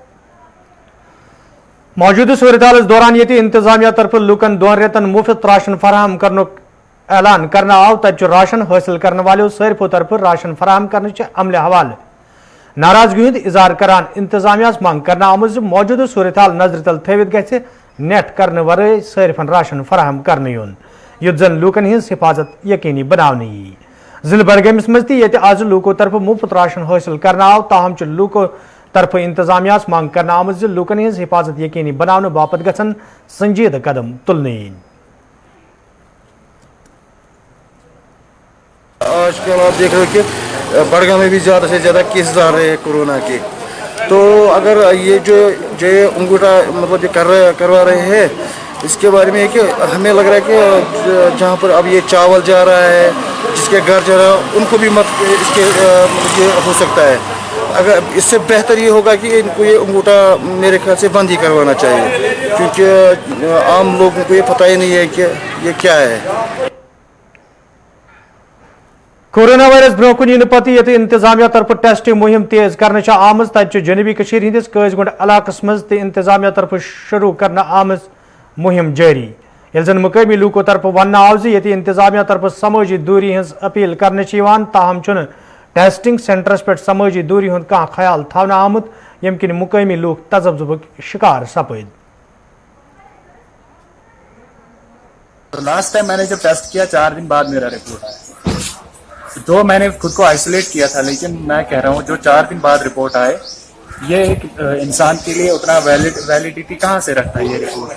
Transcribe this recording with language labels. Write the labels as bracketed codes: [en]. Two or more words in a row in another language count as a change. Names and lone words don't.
[ks] मौजूदा सूरत हाल दौरान ये इंतजामिया तरफ लुकन 2 रेतन मुफ्त राशन फराहम करने ऐलान करना आव, तब राशन हासिल करने वालों सारफो तरफ राशन फराहम करने अमले हवाले नाराजगी हूं इजहार करान इंतजामिया मांग करना आमुज मौजूदा सूरत हाल नजर तल थवित गि नेट करने वरय सारफन राशन फराहम करने युन, युत जन लूकन हिंस हिफाजत यकीनी बनाने यी। जिले बडगमिस मज ये आज लूको तरफ मुफ्त राशन हासिल करना आव, ताहम लूको तरफ इंतजामिया मांग करना आमुज लूकन हिंस हिफाजत यकीनी बनाने बापत गसन संजीदा कदम तुलने। [ur] آج کل آپ دیکھ رہے ہو کہ بڈگام میں بھی زیادہ سے زیادہ کیسز آ رہے ہیں کورونا کے، تو اگر یہ جو انگوٹھا مطلب یہ کروا رہے ہیں، اس کے بارے میں ہے کہ ہمیں لگ رہا ہے کہ جہاں پر اب یہ چاول جا رہا ہے، جس کے گھر جا رہا ہے، ان کو بھی مت اس کے یہ ہو سکتا ہے. اگر اس سے بہتر یہ ہوگا کہ ان کو یہ انگوٹھا میرے خیال سے بند ہی کروانا چاہیے، کیونکہ عام لوگوں کو یہ پتہ ہی نہیں ہے کہ یہ کیا ہے. [en] corona virus [ks] ब्रो कुन इन पत ये इंतजामिया तरफ टेस्टिंग मुहिम तेज करने आमज, तब जनूबी कशीर हंदिस काजगुंड इलाकस मज इंतजामिया तरफ शुरू करना आमज मुहिम जारी, यल जन मुकामी लूको तरफ वन आव ये इंतजामिया तरफ समाजी दूरी हज अपील करने ताहम चुन टेस्टिंग सेंटरस पे समाजी दूरी हूं कह ख्याल थवना आमुत, यम किन मुकामी लूक तजब्जुब शिकार सपद। [en] last time [ur] میں نے جب ٹیسٹ کیا 4 دن بعد میرا رپورٹ آیا، تو میں نے خود کو آئسولیٹ کیا تھا، لیکن میں کہہ رہا ہوں جو 4 دن بعد رپورٹ آئے، یہ ایک انسان کے لیے اتنا ویلیڈیٹی کہاں سے رکھتا ہے یہ رپورٹ.